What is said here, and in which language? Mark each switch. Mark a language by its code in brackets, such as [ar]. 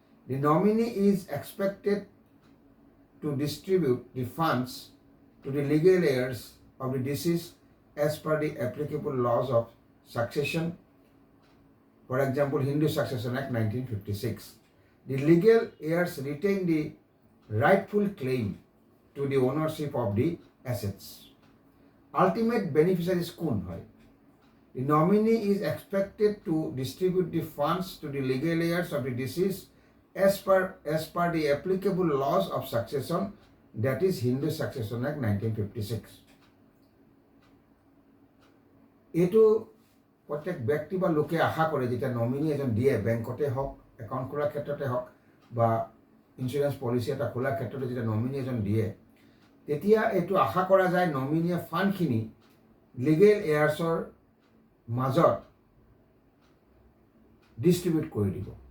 [en] The nominee is expected to distribute the funds to the legal heirs of the deceased as per the applicable laws of succession. For example, Hindu Succession Act 1956. The legal heirs retain the rightful claim to the ownership of the assets. Ultimate beneficiaries [as] কোন হয়? [en] The nominee is expected to distribute the funds to the legal heirs of the deceased as per the applicable laws of succession, that is Hindu Succession Act 1956. [as] এইটো প্ৰত্যেক ব্যক্তি বা লোকে আশা কৰে, যেতিয়া nominee এজন দিয়ে, বেংকতে হওক, একাউণ্ট খোলাৰ ক্ষেত্ৰতে হওক বা ইঞ্চুৰেঞ্চ পলিচি এটা খোলাৰ ক্ষেত্ৰতে যেতিয়া নমিনি এজন দিয়ে, তেতিয়া এইটো আশা কৰা যায় নমিনিয়ে ফাণ্ডখিনি লিগেল এয়াৰ্ছৰ মাজত ডিষ্ট্ৰিবিউট কৰি দিব।